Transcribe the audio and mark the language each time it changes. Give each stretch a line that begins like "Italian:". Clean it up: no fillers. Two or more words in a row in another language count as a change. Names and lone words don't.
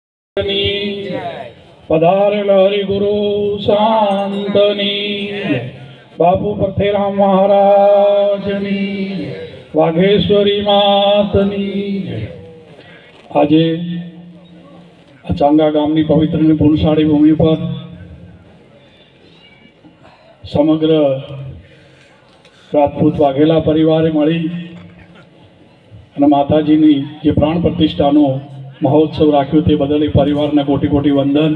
Gujarati: પધારેલ હરિગુરુ શાંતની બાપુ પરથેરામ મહારાજની વાઘેશ્વરી માતની। આજે આ ચાંગા ગામની પવિત્ર અને પુણસાળી ભૂમિ પર સમગ્ર રાજપૂત વાઘેલા પરિવારે મળી અને માતાજીની જે પ્રાણ પ્રતિષ્ઠાનો મહોત્સવ રાખ્યો તે બદલ એ પરિવારને કોટી કોટી વંદન।